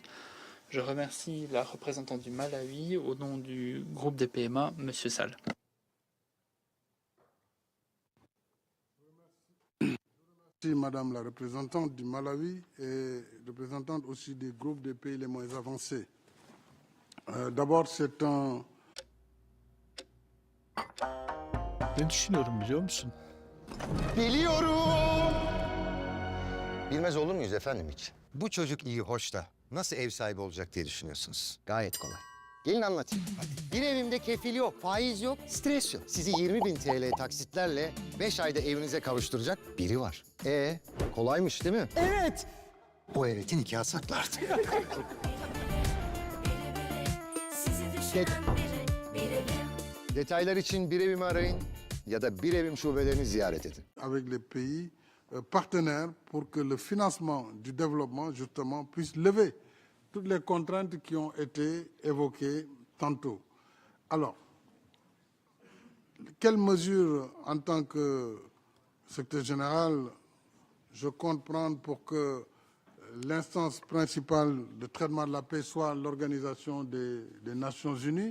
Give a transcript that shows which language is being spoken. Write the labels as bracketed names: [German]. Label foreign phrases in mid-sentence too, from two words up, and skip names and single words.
[French] Je remercie la représentante du Malawi au nom du groupe des PMA, M. Sall. Merci Madame la représentante du Malawi et représentante aussi des groupes des pays les moins avancés. D'abord, c'est un... [Turkish] Ne düşünüyorum biliyor musun? Biliyorum. Bilmez olur muyuz efendim hiç? Bu çocuk iyi, hoş da nasıl ev sahibi olacak diye düşünüyorsunuz. Gayet kolay. Gelin anlatayım. Hadi. Bir evimde kefil yok, faiz yok, stres yok. Sizi 20.000 TL taksitlerle 5 ayda evinize kavuşturacak biri var. Kolaymış değil mi? Evet. O evetin nikahı saklardı. Detaylar için bir evimi arayın ya da bir evim şubelerini ziyaret edin. [French] Avec les pays partenaires pour que le financement du développement, justement, puisse lever toutes les contraintes qui ont été évoquées tantôt. Alors, quelles mesures, en tant que secrétaire général, je compte prendre pour que l'instance principale de traitement de la paix soit l'Organisation des Nations Unies?